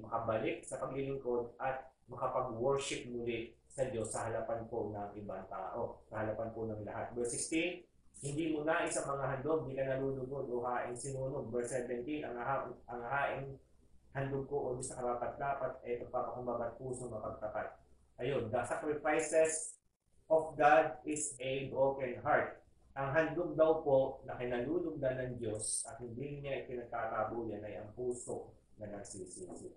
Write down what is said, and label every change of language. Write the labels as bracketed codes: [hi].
[tl] Makabalik sa paglilingkod at makapag-worship muli sa Diyos sa harapan po ng ibang tao, sa harapan po ng lahat. Verse 16, hindi mo na isang mga handog, hindi ka nalulugod o haing sinunog. Verse 17, ang haing handog ko o sa karapat-dapat ay pagpapakumbaba at puso mapagtapat. [en] Ayun, the sacrifices of God is a broken heart. [tl] Ang handog daw po na kinalulugdan ng Diyos at hindi niya ipinagkakabuyan ay ang puso na nagsisisi.